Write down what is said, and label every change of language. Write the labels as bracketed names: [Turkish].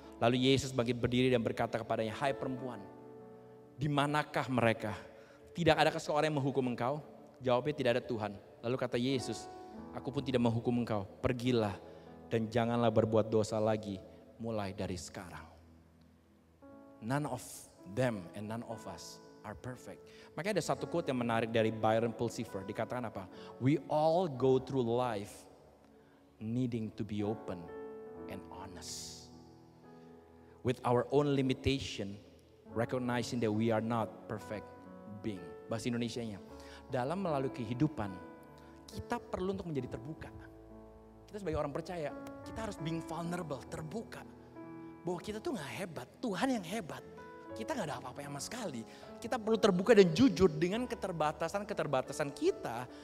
[Indonesian] Lalu Yesus bangkit berdiri dan berkata kepadanya, "Hai perempuan, di manakah mereka? Tidak adakah seorang yang menghukum engkau?" Jawabnya, "Tidak ada Tuhan." Lalu kata Yesus, "Aku pun tidak menghukum engkau. Pergilah dan janganlah berbuat dosa lagi mulai dari sekarang." [English] None of them and none of us are perfect. [Indonesian] Makanya ada satu quote yang menarik dari Byron Pulsifer. Dikatakan apa? [English] We all go through life needing to be open and honest. With our own limitation, recognizing that we are not perfect being. [Indonesian] Bahasa Indonesianya, dalam melalui kehidupan, kita perlu untuk menjadi terbuka. Kita sebagai orang percaya, kita harus [English] being vulnerable, [Indonesian] terbuka. Bahwa kita tuh gak hebat, Tuhan yang hebat. Kita gak ada apa-apa sama sekali. Kita perlu terbuka dan jujur dengan keterbatasan kita.